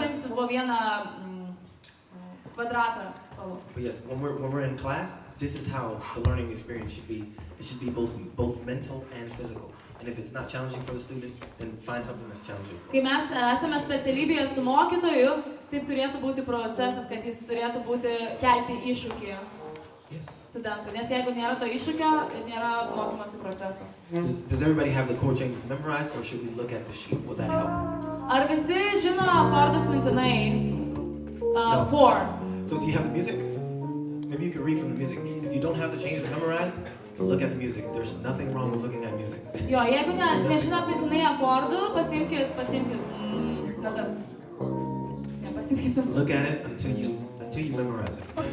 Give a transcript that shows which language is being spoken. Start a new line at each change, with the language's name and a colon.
Lithuanian: paims po vieną kvadratą solo.
English: But yes, when we're in class, this is how the learning experience should be. It should be both mental and physical. And if it's not challenging for the student, then find something that's challenging.
Lithuanian: Kai mes esame specialybėje su mokytoju, taip turėtų būti procesas, kad jis turėtų kelti iššūkį studentui. Nes jeigu nėra to iššūkio, nėra mokymosi proceso.
English: Does everybody have the chord changes memorized, or should we look at the sheet? Will that help?
Lithuanian: Ar visi žino akordus mintinai? 4.
English: So do you have the music? Maybe you can read from the music. If you don't have the changes memorized, look at the music. There's nothing wrong with looking at music.
Lithuanian: Jo, jeigu nežinot mintinai akordų, pasiimkit natas.
English: Look at it until you memorize it.